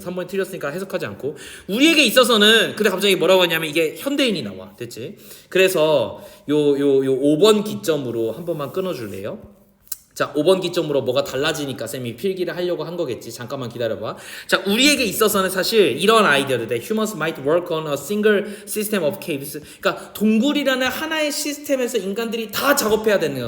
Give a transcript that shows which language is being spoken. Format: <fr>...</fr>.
<ko>3번이 틀렸으니까 해석하지 않고. 우리에게 있어서는 근데 갑자기 뭐라고 하냐면 이게 현대인이 나와. 됐지? 그래서 요 5번 기점으로 한 번만 끊어줄래요? 자, 5번 기점으로 뭐가 달라지니까 쌤이 필기를 하려고 한 거겠지. 잠깐만 기다려봐. 자, 우리에게 있어서는 사실 이런 아이디어들 돼.</ko> <en>Humans might work on a single system of caves.</en> <ko>그러니까 동굴이라는 하나의 시스템에서 인간들이 다 작업해야 되는 거야.</ko>